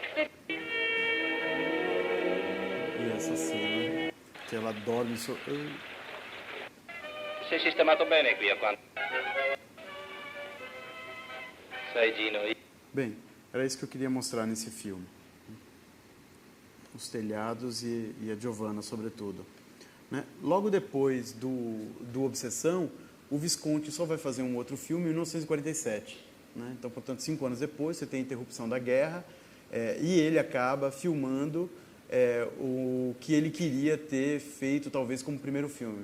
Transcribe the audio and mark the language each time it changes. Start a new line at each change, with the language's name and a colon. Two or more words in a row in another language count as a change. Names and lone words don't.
Portuguese: E essa cena que ela dorme...
Italian: Sei sistemato bene qui a quanto. Sai, Gino,
Portuguese: Bem, era isso que eu queria mostrar nesse filme. Os telhados e a Giovanna, sobretudo. Né? Logo depois do Obsessão, o Visconti só vai fazer um outro filme em 1947. Né? Então, portanto, 5 anos depois, você tem a interrupção da guerra e ele acaba filmando o que ele queria ter feito, talvez, como primeiro filme.